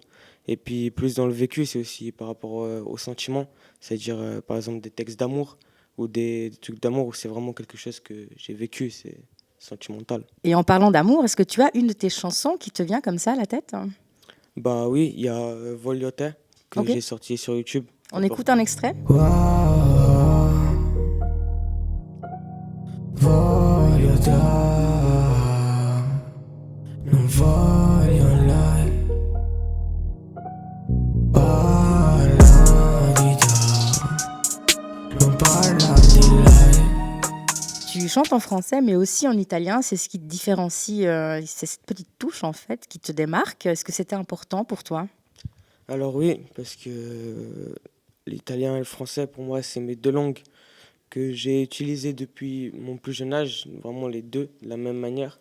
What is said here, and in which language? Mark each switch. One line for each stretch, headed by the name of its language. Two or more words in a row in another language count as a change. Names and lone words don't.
French: Et puis, plus dans le vécu, c'est aussi par rapport aux sentiments, c'est-à-dire, par exemple, des textes d'amour ou des trucs d'amour où c'est vraiment quelque chose que j'ai vécu, c'est sentimental. Et en parlant d'amour, est-ce que tu as une de tes chansons qui te vient comme ça à la tête ? Bah oui, il y a Voliote que j'ai sorti sur YouTube. On écoute un extrait ?
Italian: Voliote, non voglio lei. Parla di te, non parla di lei.
French: Tu chantes en français, mais aussi en italien. C'est ce qui te différencie, c'est cette petite touche en fait qui te démarque. Est-ce que c'était important pour toi ? Alors oui, parce que l'italien et le français, pour moi, c'est mes deux langues que j'ai utilisées depuis mon plus jeune âge, vraiment les deux, de la même manière.